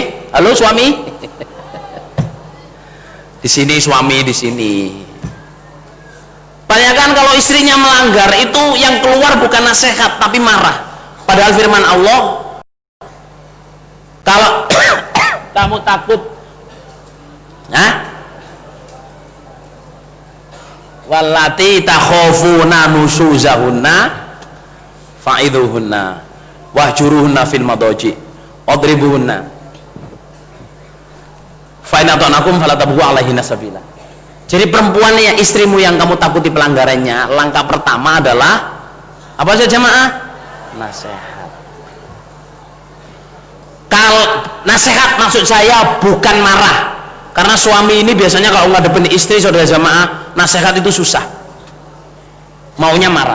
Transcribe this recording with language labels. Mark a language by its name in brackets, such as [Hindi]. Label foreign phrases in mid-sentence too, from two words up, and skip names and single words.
[Indonesian] Halo suami. Di sini suami di sini. Kebanyakan kalau istrinya melanggar itu yang keluar bukan nasihat tapi marah. Padahal firman Allah, kalau kamu takut, [Arabic] واللاتي تخافون نشوزهن فعظوهن واهجروهن في المضاجع واضربوهن فإن أطعنكم فلا تبغوا عليهن سبيلا. [Indonesian] Jadi perempuan yang istrimu yang kamu takuti pelanggarannya, langkah pertama adalah apa saja jemaah? Nasihat. Kalau nasihat maksud saya bukan marah, karena suami ini biasanya kalau ngadepin istri saudara jemaah, nasihat itu susah, maunya marah.